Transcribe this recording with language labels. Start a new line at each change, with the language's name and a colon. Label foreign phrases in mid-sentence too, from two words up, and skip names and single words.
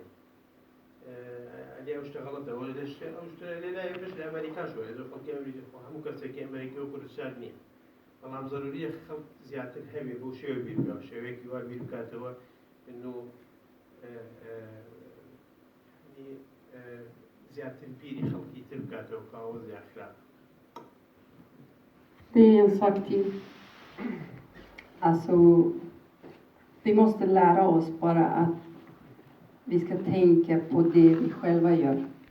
Central Kurdish: ئەلێ ئەو شتە غەڵەتە ئەو شتە لێلای بەش لە ئەمریکاش وایە زۆر خەڵکی ئەمریکا هەموو کەسێکی ئەمریکی و کوردستان نییە بەڵام زەروریە خەڵک زیاتر هەبێ بۆ شێوە بیر بکات شێوەیەکی وا بیر بکاتەوە و زیاتر بیری خەڵکی تر بکاتەوە کاوە زیات خراپ.
Swedish: Det är en sak till. Alltså, vi måste lära oss bara att vi ska tänka på det vi själva gör.